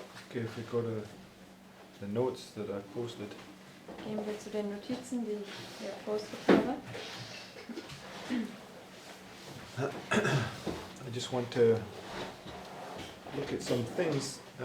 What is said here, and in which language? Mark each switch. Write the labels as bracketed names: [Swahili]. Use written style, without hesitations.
[English] Okay, if we go to the notes that I posted. [German] Gehen wir zu den Notizen, die ich hier postet habe. [English] I just want to look at some things.